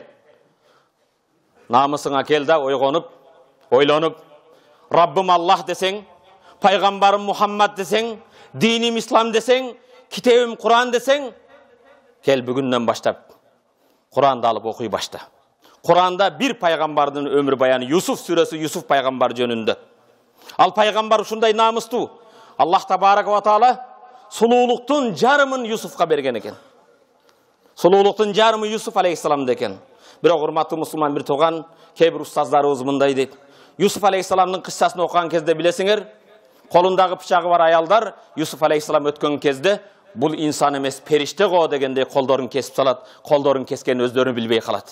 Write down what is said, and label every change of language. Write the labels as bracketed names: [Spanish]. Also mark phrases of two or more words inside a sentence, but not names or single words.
[Kyrgyz] Намысыңа кел да ойгонуп, ойлонуп, Раббым Аллах десең, пайгамбарым Мухаммад десең, диним ислам десең, китебим Куран десең, кел бүгүндөн баштап Куранды алып окуй башта. Куранда бир пайгамбардын өмүр баяны, Юсуф сүрөсү, Юсуф пайгамбар жөнүндө. Ал пайгамбар ушундай намыстуу. [Arabic] الله تبارك وتعالى [Kyrgyz] сулуулуктун жарымын Юсуфка берген экен. Сулуулуктун жарымы Юсуф алейхиссаламда экен. Бирок урматтуу мусулман бир тууган, кээ бир устаздарыбыз мындай дейт. Юсуф алейхиссаламдын кыссасын окуган кезде билесиңер, колундагы пычагы бар аялдар Юсуф алейхиссалам өткөн кезде бул инсан эмес, периште го дегенде колдорун кесип салат, колдорун кескен өздөрү билбей калат.